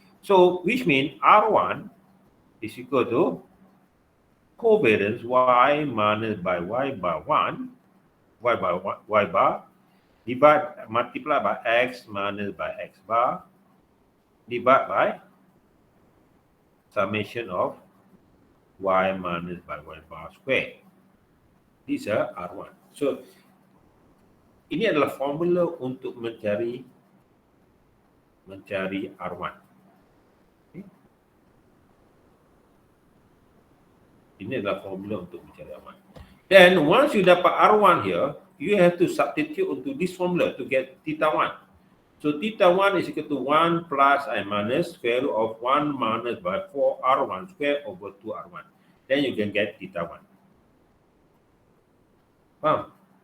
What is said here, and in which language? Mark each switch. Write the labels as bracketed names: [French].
[English] So which means R1 is equal to covariance Y minus by Y bar 1, Y bar, multiply by X minus by X bar, divided by summation of Y minus by Y bar square. These are R1. [Malay] So ini adalah formula untuk mencari R1. Okay. Ini adalah formula untuk mencari R1. [English] Then once you [Malay] dapat [English] R1 here, you have to substitute into this formula to get theta 1. So theta 1 is equal to 1 plus I minus square root of 1 minus by 4 R1 square over 2 R1. Then you can get theta 1. [Malay] Faham?